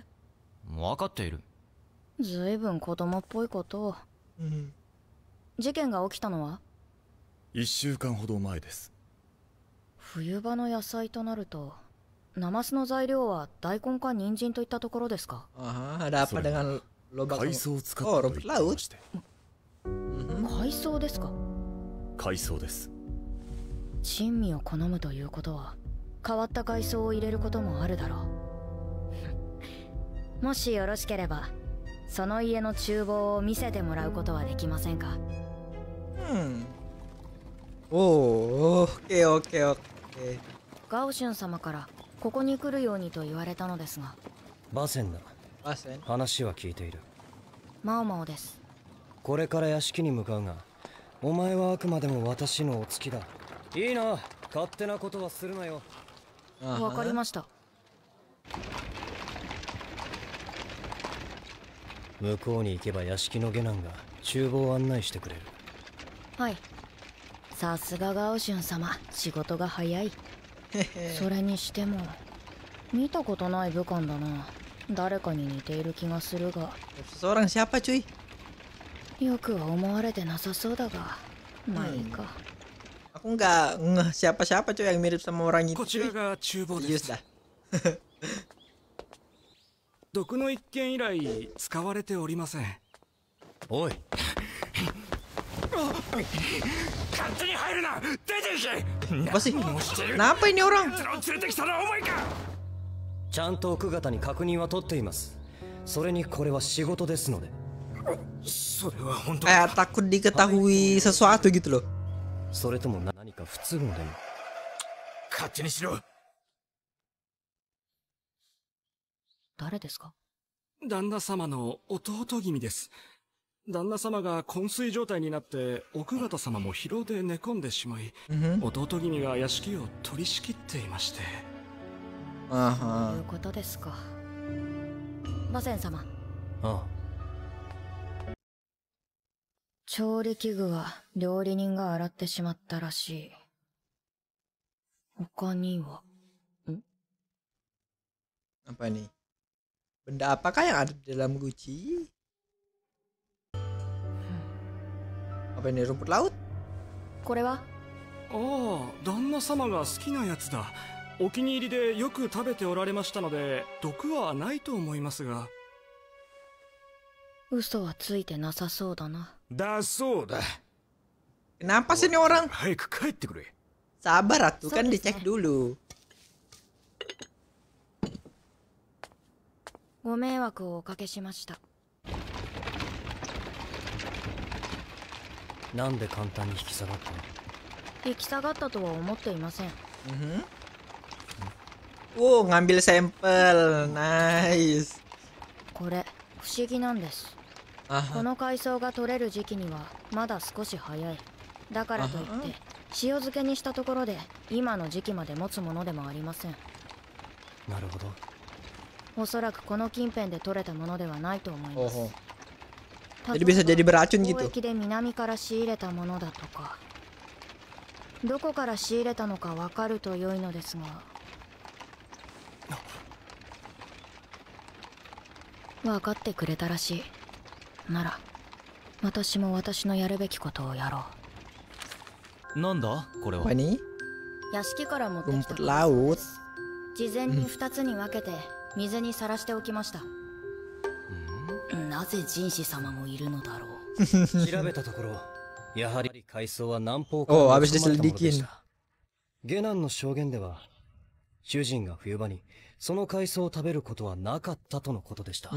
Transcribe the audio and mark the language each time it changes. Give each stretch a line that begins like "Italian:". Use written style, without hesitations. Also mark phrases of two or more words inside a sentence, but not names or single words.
Japanese: 分かっている。ずいぶん子供っぽいことを。事件が起きたのは 1週間ほど前です。冬場の野菜となると、ナマスの材料は大根か人参といったところですか。
Indonesian: Ada apa dengan lobak?
Japanese: 海藻を使ったと言っていまして。海藻ですか。海藻です。珍味を好むということは変わった海藻を入れることもあるだろう。もしよろしければその家の厨房を見せてもらうことはできませんか。
Indonesian: Oh, oke oke oke.
Japanese: ガオシュン様からここに来るようにと言われたのですが。バセンだ。バセン。話は聞いている。マオマオです。これから屋敷に向かうが、お前はあくまでも私のお付きだ。いいな、勝手なことはするなよ。わかりました。向こうに行けば屋敷の下男が厨房を案内してくれる。はい。さすがガオシュン様、仕事が早い。それにしても見たことない武官だな。誰かに似ている気がするが。
Indonesian: Seorang siapa cuy?
Japanese: よくは思われてなさそうだが、まあいいか。
Indonesian: Aku nggak ngeh siapa-siapa cuy yang mirip sama orang itu.
Japanese: こちらが厨房です。毒の一件以来使われておりません。おい。勝手に入るな。出て行け。
Indonesian: Apa sih? Kenapa ini orang?
Japanese: 連れてきたのはお前か。ちゃんと奥方に確認は取っています。それにこれは仕事ですので。それは本当。
Indonesian: Kayak takut diketahui sesuatu gitu loh.
Japanese: それとも何か不都合でも。勝手にしろ。誰ですか。旦那様の弟君です。旦那様が昏睡状態になって奥方様も疲労で寝込んでしまい、弟君が屋敷を取り仕切っていまして。そういうことですか。バセン様。ああ。調理器具は料理人が洗ってしまったらしい。他には。
Indonesian: Apa nih? Benda apakah yang ada di dalam guci? Apa ini rumput laut?
Japanese: これは。ああ、旦那様が好きなやつだ。お気に入りでよく食べておられましたので毒はないと思いますが。嘘はついてなさそうだな。だそうだ。
Indonesian: Kenapa sih ini orang?
Japanese: 早く帰ってくれ。
Indonesian: Sabar atuh kan dicek dulu.
Japanese: ご迷惑をおかけしました。なんで簡単に引き下がったの？引き下がったとは思っていません。
Indonesian: ngambil sampel. Nice.
Japanese: これ不思議なんです。この海藻が取れる時期にはまだ少し早い。だからといって塩漬けにしたところで今の時期まで持つものでもありません。なるほど。おそらくこの近辺で取れたものではないと思います。
Indonesian: Jadi bisa jadi beracun gitu.
Japanese: 貿易で南から仕入れたものだとか、どこから仕入れたのかわかると良いのですが。分かってくれたらしい。なら私も私のやるべきことをやろう。なんだこれは？屋敷から持ってきた
Indonesian: rumput laut。
Japanese: 事前に2つに分けて水にさらしておきました。なぜ人士様もいるのだろう。調べたところ、やはり海藻は南方から持ち込まれたものでした。下男の証言では、主人が冬場にその海藻を食べることはなかったとのことでした。